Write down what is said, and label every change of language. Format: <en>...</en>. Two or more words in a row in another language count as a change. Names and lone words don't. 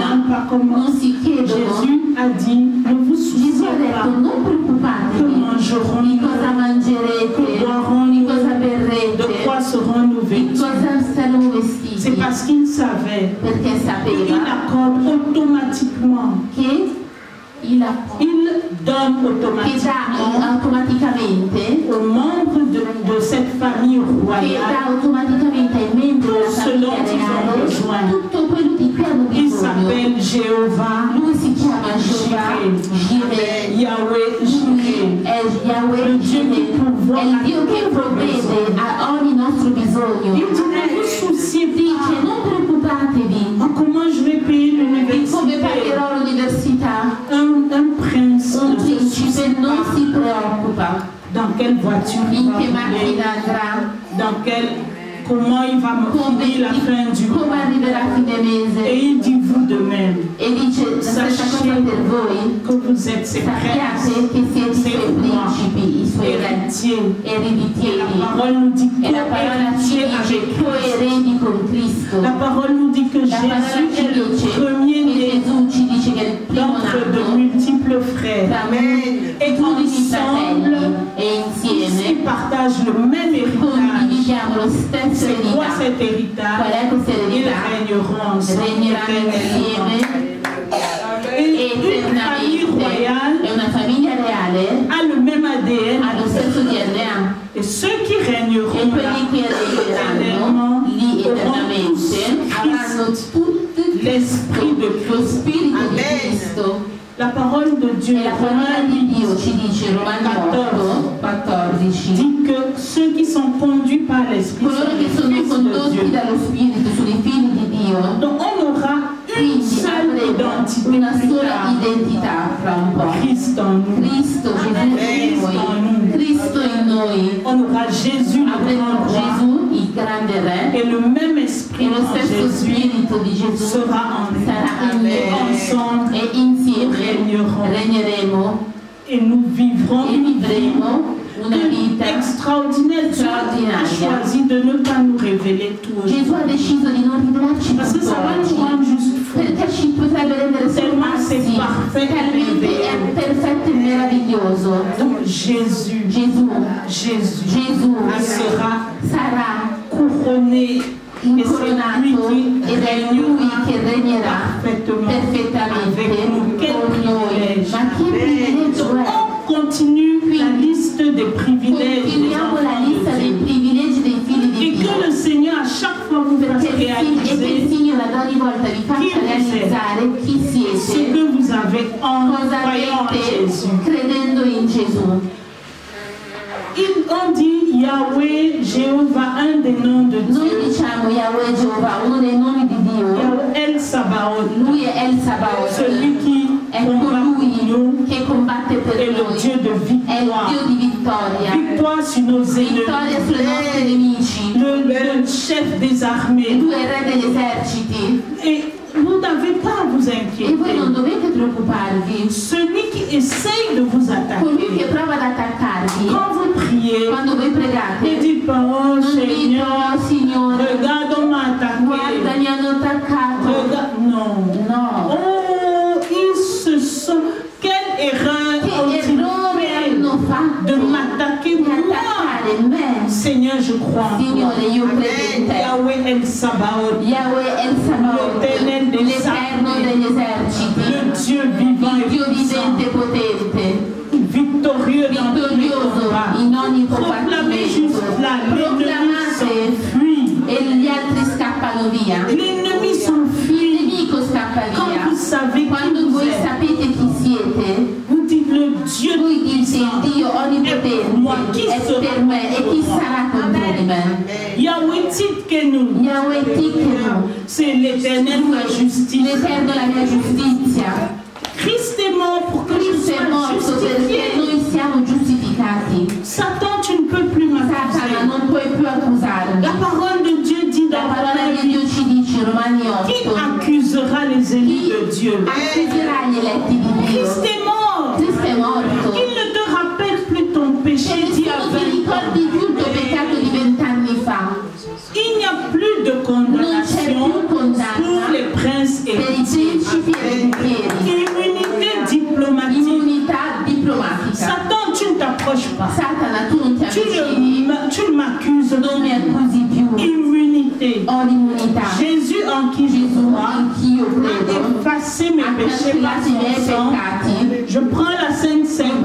<fr>demandent pas comment.</fr> <it>non si chiedono.</it> <fr>Jésus a dit, ne vous</fr> <it>Gesù</it> <fr>souciez</fr> <it>ha detto</it> <fr>pas</fr> <it>non</it> <fr>que</fr> <it>preoccupatevi</it> <fr>mangerons</fr> <it>di cosa mangerete,</it> <fr>que boirons</fr> <it>di cosa</it> <fr>de</fr> <it>berrete,</it> <fr>quoi serons-nous</fr> <it>di</it> <fr>vêtus.</fr> <it>cosa saremo</it> <fr>C'est</fr> <it>vestiti,</it> <fr>parce qu'il savait</fr> <it>perché</it> <fr>qu'il</fr> <it>sapeva</it> <fr>accorde automatiquement,</fr> <it>che il</it> <fr>il donne</fr> <it>che dà automaticamente,</it> <fr>aux membres de cette famille</fr> <it>che</it> <fr>royale</fr> <it>dà automaticamente ai membri della famiglia reale tutto quello di cui hanno</it> <fr>Il</fr> <it>bisogno.</it> <fr>s'appelle Jéhovah,</fr> <it>Lui si chiama Jehovah Jireh.</it> <fr>Yahweh</fr> <it>Lui</it> <fr>Jireh.</fr> <it>è Yahweh Jireh, è il Dio che provvede a ogni nostro bisogno.</it> <fr>Il dit, ne vous souciez</fr> <it>Dice,</it> <fr>pas.</fr> <it>non preoccupatevi</it> <fr>Comment je vais payer</fr> <it>di come</it> <fr>l'université?</fr> <it>pagherò l'università.</it> <fr>Un prince</fr> <it>Un</it> <fr>ne se</fr> <it>principe</it> <fr>soucie</fr> <it>non</it> <fr>pas</fr> <it>si preoccupa</it> <fr>dans quelle voiture il</fr> <it>in</it> <fr>va</fr> <it>che</it> <fr>rouler,</fr> <it>macchina andrà,</it> <fr>comment il va finir la fin du</fr> <it>come</it> <fr>mois.</fr> <it>arriverà a fine</it> <fr>Et</fr> <it>mese.</it> <fr>il dit vous de même</fr> <it>E dice la stessa cosa per voi.</it> <fr>que vous êtes ses princes,</fr> <it>Sappiate che siete i suoi principi, i suoi re,</it> <fr>héritiers. La</fr> <it>ereditieri.</it> <fr>parole nous dit</fr> <it>E la parola ci</it> <fr>co-héritiers</fr> <it>dice</it> <fr>avec Christ.</fr> <it>coeredi con Cristo.</it> <fr>La parole nous dit que</fr> <it>La parola</it> <fr>Jésus</fr> <it>ci</it> <fr>est le</fr> <it>dice</it> <fr>premier</fr> <it>che</it> <fr>né</fr> <it>Gesù ci dice che è il primo</it> <fr>d'entre de</fr> <it>nato</it> <fr>multiples frères.</fr> <it>tra</it> <fr>Et</fr> <it>tutti i fratelli</it> <fr>ensemble,</fr> <it>e insieme</it> <fr>ils partagent le même héritage.</fr> <it>condividiamo lo stesso</it> <fr>C'est quoi</fr> <it>eredità.</it> <fr>cet</fr> <it>Qual</it> <fr>héritage?</fr> <it>è questa</it> <fr>Ils</fr> <it>eredità?</it> <fr>régneront ensemble.</fr> <it>Regneranno insieme</it> <fr>Et une famille</fr> <it>eternamente.</it> <fr>royale</fr> <it>È una famiglia reale,</it> <fr>a le même ADN.</fr> <it>ha lo stesso DNA.</it> <fr>Et ceux qui</fr> <it>E</it> <fr>régneront là,</fr> <it>quelli che regneranno lì eternamente avranno tutti</it> <fr>l'esprit de</fr> <it>lo</it> <fr>Christ.</fr> <it>spirito di Cristo.</it> <fr>La parole de Dieu,</fr> <it>E la parola di Dio ci dice, Romani 8:14,</it> <fr>dit que ceux qui sont conduits par l'esprit</fr> <it>coloro</it> <fr>sont</fr> <it>che</it> <fr>les</fr> <it>sono</it> <fr>fils de</fr> <it>condotti</it> <fr>Dieu.</fr> <it>dallo Spirito sono i figli di Dio.</it> <fr>Donc on aura une</fr> <it>Quindi</it> <fr>seule</fr> <it>avremo</it> <fr>identité</fr> <it>una</it> <fr>plus</fr> <it>sola</it> <fr>tard.</fr> <it>identità fra un po'.</it> <fr>Christ en nous.</fr> <it>Cristo, Gesù in noi. Cristo in noi.</it> <fr>On aura Jésus le</fr> <it>Avremo</it> <fr>grand roi.</fr> <it>Gesù, il grande Re,</it> <fr>Et le même</fr> <it>e</it> <fr>esprit</fr> <it>lo</it> <fr>en</fr> <it>stesso</it> <fr>Jésus</fr> <it>Spirito di Gesù</it> <fr>sera en nous.</fr> <it>sarà in</it> <fr>Et</fr> <it>noi.</it> <fr>ensemble,</fr> <it>E insieme regneremo</it> <fr>et nous vivrons</fr> <it>e</it> <fr>une vie</fr> <it>vivremo una vita</it> <fr>extraordinaire. Dieu a</fr> <it>straordinaria.</it> <fr>choisi de ne pas nous révéler tout</fr> <it>Gesù ha</it> <fr>aujourd'hui.</fr> <it>deciso di non rivelarci</it> <fr>Parce que</fr> <it>tutto</it> <fr>ça va nous</fr> <it>oggi,</it> <fr>rendre juste fous.</fr> <it>perché ci potrebbe rendere</it> <fr>Tellement c'est</fr> <it>sorpassi,</it> <fr>parfait et</fr> <it>talmente è</it> <fr>merveilleux.</fr> <it>perfetto e meraviglioso.</it> <fr>Donc Jésus,</fr> <it>Gesù</it> <fr>sera</fr> <it>sarà</it> <fr>couronné. Et c'est lui</fr> <it>incoronato</it> <fr>qui</fr> <it>ed è lui che regnerà</it> <fr>parfaitement</fr> <it>perfettamente</it> <fr>avec nous. Quel</fr> <it>con noi.</it> <fr>privilège.</fr> <it>Ma che privilegio</it> <fr>Donc</fr> <it>è?</it> <fr>on continue la liste des privilèges des</fr> <it>Continuiamo la</it> <fr>enfants</fr> <it>lista</it> <fr>de</fr> <it>dei</it> <fr>Dieu.</fr> <it>privilegi dei figli di</it> <fr>Et que</fr> <it>Dio.</it> <fr>le Seigneur à chaque fois vous fasse</fr> <it>Perché e che il</it> <fr>réaliser</fr> <it>Signore ad ogni volta vi faccia realizzare chi</it> <fr>ce</fr> <it>siete,</it> <fr>que vous avez en</fr> <it>cosa</it> <fr>croyant en</fr> <it>avete</it> <fr>Jésus.</fr> <it>credendo in Gesù.</it> <fr>On dit Yahweh, Jéhovah, un des noms de</fr> <it>Noi</it> <fr>Dieu.</fr> <it>diciamo Yahweh Jehovah, uno dei nomi di Dio.</it> <fr>Yahweh El Sabaoth,</fr> <it>Lui è El Sabaoth,</it> <fr>celui qui</fr> <it>è</it> <fr>combat pour</fr> <it>colui</it> <fr>nous</fr> <it>che combatte</it> <fr>et</fr> <it>per</it> <fr>le</fr> <it>noi.</it> <fr>Dieu de</fr> <it>È il</it> <fr>victoire.</fr> <it>Dio di vittoria.</it> <fr>Victoire sur nos</fr> <it>Vittoria</it> <fr>ennemis.</fr> <it>sui nostri nemici.</it> <fr>Le chef des armées.</fr> <it>Lui è il re degli eserciti.</it> <fr>Et vous n'avez pas à vous</fr> <it>E voi non</it> <fr>inquiéter.</fr> <it>dovete preoccuparvi.</it> <fr>Celui qui essaye de vous</fr> <it>Colui che</it> <fr>attaquer,</fr> <it>prova ad attaccarvi,</it> <fr>quand vous priez,</fr> <it>quando voi</it> <fr>ne</fr> <it>pregate,</it> <fr>dites pas, oh</fr> <it>non dite,</it> <fr>Seigneur,</fr> <it>oh Signore,</it> <fr>regarde, on m'a</fr> <it>guarda,</it> <fr>attaqué.</fr> <it>mi hanno attaccato.</it> <fr>Regarde, non.</fr> <it>No.</it> <fr>Oh, ils se sont. Quelle erreur</fr> <it>Che</it> <fr>ont-ils</fr> <it>errore</it> <fr>fait</fr> <it>hanno fatto</it> <fr>de m'attaquer</fr> <it>di</it> <fr>moi?</fr> <it>attaccare me.</it> <fr>Seigneur, je crois en toi.</fr> <it>Signore, io credo in te.</it> <fr>Yahweh El Sabaoth,</fr> <it>Yahweh El Sabaoth,</it> <fr>L'Éternel des</fr> <it>l'Eterno</it> <fr>armées,</fr> <it>degli eserciti,</it> <fr>le Dieu vivant</fr> <it>il</it> <fr>et</fr> <it>Dio</it> <fr>puissant,</fr> <it>vivente e potente,</it> <fr>victorieux dans tous les</fr> <it>vittorioso</it> <fr>combats.</fr> <it>in ogni</it> <fr>Proclamez juste</fr> <it>combattimento.</it> <fr>là, l'ennemi</fr> <it>Proclamate</it> <fr>s'enfuit.</fr> <it>e gli altri scappano via.</it> <fr>L'ennemi</fr> <it>Il</it> <fr>s'enfuit.</fr> <it>nemico scappa</it> <fr>Quand</fr> <it>via.</it> <fr>vous savez qui</fr> <it>Quando</it> <fr>vous</fr> <it>voi</it> <fr>êtes,</fr> <it>sapete chi siete,</it> <fr>vous dites le Dieu</fr> <it>voi dite</it> <fr>puissant.</fr> <it>il Dio onnipotente è per me e chi sarà contro di me?</it> <fr>Yahweh Tzidkenu,</fr> <it>Yahweh Tikkenu,</it> <fr>c'est l'Éternel ma justice.</fr> <it>l'Eterno la mia giustizia.</it> <fr>Christ est mort pour que je</fr> <it>Cristo è</it> <fr>sois</fr> <it>morto perché</it> <fr>justifié.</fr> <it>noi siamo giustificati.</it> <fr>Satan, tu ne peux plus</fr> <it>Satana,</it> <fr>m'accuser.</fr> <it>non puoi più accusarmi.</it> <fr>La parole de Dieu dit</fr> <it>La</it> <fr>dans</fr> <it>parola</it> <fr>la</fr> <it>di Dio ci dice, Romani</it> <fr>qui</fr> <it>8,</it> <fr>accusera les ennemis</fr> <it>chi</it> <fr>de Dieu?</fr> <it>accuserà gli eletti di</it> <fr>Christ</fr> <it>Dio?</it> <fr>est mort.</fr> <it>Cristo è morto.</it> <fr>Il ne te rappelle plus ton</fr> <it>Che</it> <fr>péché d'il y a</fr> <it>nessuno ti</it> <fr>20</fr> <it>ricordi</it> <fr>ans.</fr> <it>più il tuo peccato di 20 anni fa.</it> <fr>Il n'y a plus de condamnation pour les princes et</fr> <it>Per i principi e i duchieri.</it> <fr>immunité diplomatique.</fr> <it>Immunità diplomatica.</it> <fr>Satan, tu ne t'approches pas.</fr> <it>Satana, tu non ti avvicini,</it> <fr>Tu ne m'accuses</fr> <it>non mi</it> <fr>de</fr> <it>accusi più.</it> <fr>immunité.</fr> <it>Ho l'immunità.</it> <fr>Jésus en qui je</fr> <it>Gesù,</it> <fr>crois</fr> <it>anch'io</it> <fr>a</fr> <it>credo,</it> <fr>effacé mes</fr> <it>ha</it> <fr>péchés par</fr> <it>cancellato i miei</it> <fr>son sang.</fr> <it>peccati.</it> <fr>Je prends la Sainte</fr>